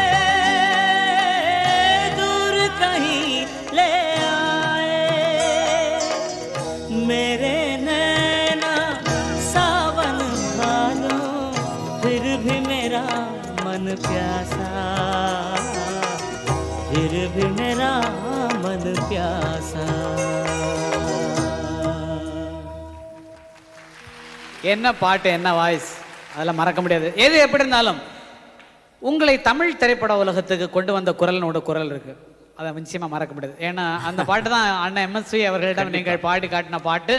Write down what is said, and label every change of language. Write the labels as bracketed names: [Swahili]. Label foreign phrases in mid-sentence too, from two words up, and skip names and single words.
[Hindi] दूर कहीं ले आए मेरे नैना सावन भालो, फिर भी मेरा मन प्यासा, फिर भी मेरा मन प्यासा. [Tamil] என்ன பாட்டு, என்ன வாய்ஸ், அதெல்லாம் மறக்க முடியாது. எது எப்படி இருந்தாலும் உங்களை தமிழ் திரைப்பட உலகத்துக்கு கொண்டு வந்த குரலனோட குரல் இருக்கு, அதை நிச்சயமா மறக்க முடியாது. ஏன்னா அந்த பாட்டு தான் அண்ணன் எம்எஸ்வி அவர்களிடம் நீங்கள் பாடி காட்டின பாட்டு.